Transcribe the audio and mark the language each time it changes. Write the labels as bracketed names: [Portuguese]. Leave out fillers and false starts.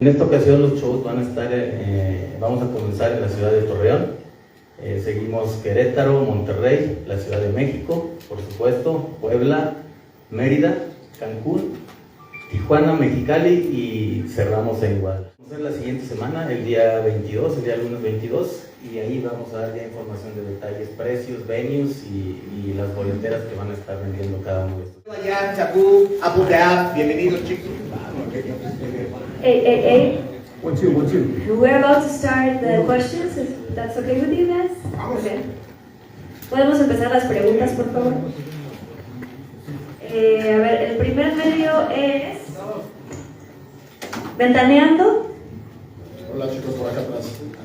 [Spanish] En esta ocasión los shows van a estar, vamos a comenzar en la ciudad de Torreón, seguimos Querétaro, Monterrey, la Ciudad de México, por supuesto, Puebla, Mérida, Cancún, Tijuana, Mexicali y cerramos en Guadalajara. Vamos a hacer la siguiente semana, el día 22, el día lunes 22, y ahí vamos a dar ya información de detalles, precios, venues y las boleteras que van a estar vendiendo cada uno de estos. Hola, Chapú, Aputea, bienvenidos chicos. [English] Hey. 1, 2, 1, 2. We're about to start the questions, if that's okay with you guys. Okay. [Spanish] ¿Podemos empezar las preguntas, por favor? A ver, el primer medio es Ventaneando. Hola chicos, por acá atrás.